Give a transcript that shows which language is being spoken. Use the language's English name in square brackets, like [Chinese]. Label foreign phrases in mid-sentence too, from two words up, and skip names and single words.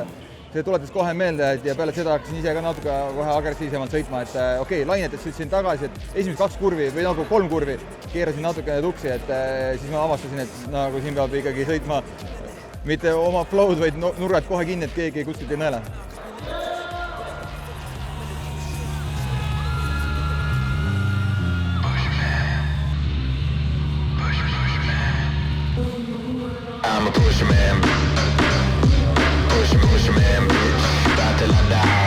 [Estonian] See tuletas kohe meelde ja peale seda hakkasin ise ka natuke kohe agressiivsemalt sõitma, et okei, lainetes sõitsin tagasi, et esimesed 2 kurvi või nagu 3 kurvi keerasin natukene tuksi, et siis ma avastasin, et nagu siin peab ikkagi sõitma mitte oma flow'd, vaid nurgad kohe kinni, et keegi kuskilt ei nõele. [English] I'm a pusher man, pusher man, bitch, about till I die.